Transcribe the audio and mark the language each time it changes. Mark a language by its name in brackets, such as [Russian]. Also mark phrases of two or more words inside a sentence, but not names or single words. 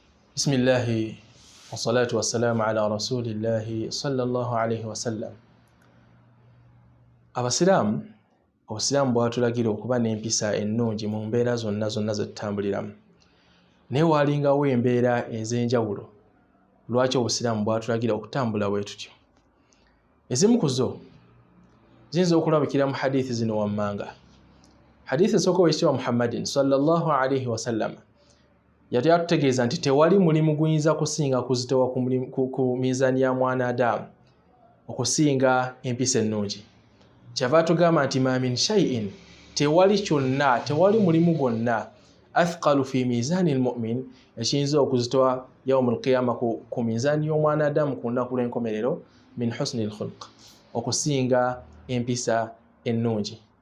[Arabic] بسم الله والصلاة والسلام على رسول الله صلى الله عليه وسلم. [Ganda] Abasiraamu, obusiraamu bwatulagira okuba n'empisa ennungi mu mbeera zonna ze tutambuliramu. Naye waalingawo embeera ez'enjawulo lwaki obusiraamu bwatulagira okutambula bwe tutyo. Ezimu ku zo ziyinza okulabikira mu hadithi zino wammanga. Hadithi esooka ow'ekitiibwa Muhammadin [Arabic] صلى الله عليه وسلم [Ganda] yali atutegeeza nti tewali mulimu guyinza kusinga kuzitowa ku mizaani ya mwana Adamu okusinga empisa ennungi. Kyava atugamba nti [Arabic] ما من شيء, [Ganda] tewali mulimu gwonna [Arabic] أثقل في ميزان المؤمن, [Ganda] ekiyinza okuzitowa [Arabic] يوم القيامة [Ganda] ku mizaani y'omwana Adamu ku lunaku lw'enkomerero, [Arabic] من حسن الخلق, [Ganda] okusinga empisa ennungi.